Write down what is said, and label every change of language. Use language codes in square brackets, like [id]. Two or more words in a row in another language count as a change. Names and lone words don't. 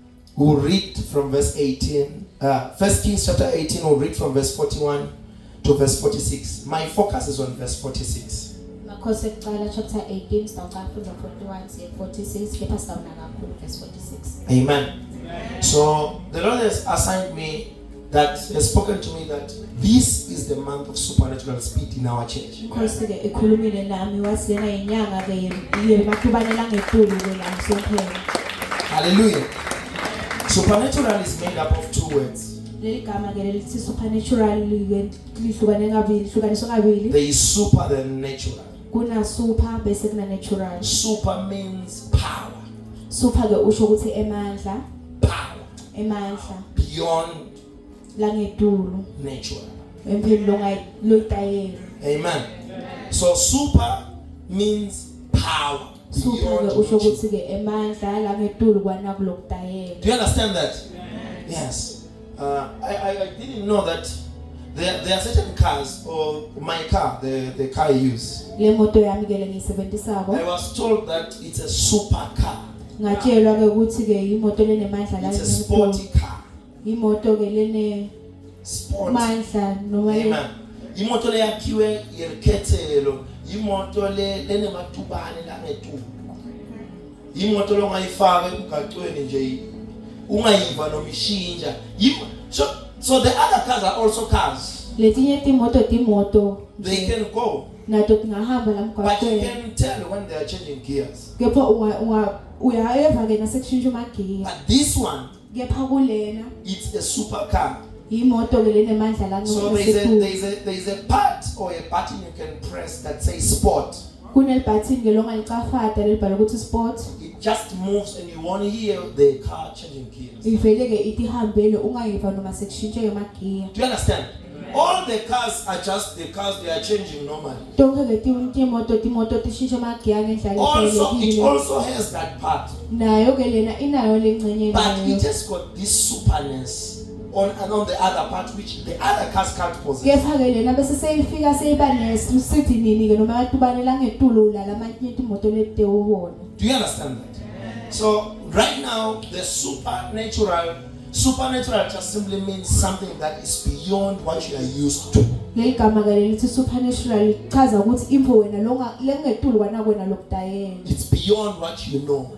[en] We'll read from verse 18. 1 Kings chapter 18, we'll read from verse 41 to verse 46. My focus is on verse 46. [ss] Makhosi ekuqala chapter 18 [en] start from [ss] 41 to 46 kepha sawuna kakhulu verse 46. [en] Amen. So the Lord has assigned me that has spoken to me that this is the month of supernatural speed in our church. [ss] Makhosi ke ekhulumile nami wathi lena inyanga ke yemakubanela ngetulu ke la sophela. [en] Hallelujah. Supernatural is made up of two words. [ss] Leli gama ke lithi supernatural ke lihlukane kabili, hlukaniswa kabili. [en] There is super than natural. [ss] Kuna super bese kuna natural. [en] Super means power. [ss] Super ke usho ukuthi emandla, [en] Power. [ss] emandla [en] Beyond [ss] la ngetulu. [en] natural. [ss] Empilo loyitayela. [en] Amen. So super means power. [ss] Super ke usho ukuthi ke emandla la ngetulu kwana kulokutayela. [en] Do you understand that? Yes. I didn't know that there are certain cars, or my car, the car I use. [ss] Le moto yami ke lengisebenzisako. [en] I was told that it's a super car. [ss] Ngatshelwa ke ukuthi ke imoto lenemandla la [en] It's a sporty car. [ss] Imoto ke lene [en] Sport. [ss] mandla noma [en] Amen. [ss] Imoto le yakhiwe yelikhethelo, imoto le lenematubane la ngetulu. Imoto lo ngayifaka emgaqweni nje ungayiva noma ishinja. [en] So the other cars are also cars. [ss] letinye timoto [en] They can go, [ss] nato tingahamba la [en] but you [ss] mgwaqweni. [en] can tell when they are changing gears. [ss] Kepha uyayeva ke nasekushintsha magiya. [en] But this one, [ss] Kepha kulena [en] it's a super car. [ss] imoto ke lenemandla la [en] So there's a part or a button you can press that says sport. [ss] kunelibhathini ke longalicafata lelibhala ukuthi sport. [en] It just moves and you won't hear the car changing gears. [ss] Ivele ke ithi hambele ungayiva noma sekushintshe magiya. [en] Do you understand? All the cars are just the cars they are changing normally. [ss] Tonke ke timoto tishintsha magiya ngendlela [en] Also, it [ss] ejwayelekile. [en] also has that part. [ss] Nayo ke lena inayo lengcenye [en] But [ss] nayo. [en] it has got this superness on the other part which the other cars can't possess. [ss] Kepha ke lena bese seyifika seyiba nesithi nini ke noma yatubanela ngetulu la lamanye imoto lete ubona. [en] Do you understand that? So right now the supernatural just simply means something that is beyond what you are used to. [ss] Leli gama ke lithi supernatural chaza ukuthi impho wena lengetulu kwana kwena lokudayela. [en] It's beyond what you know.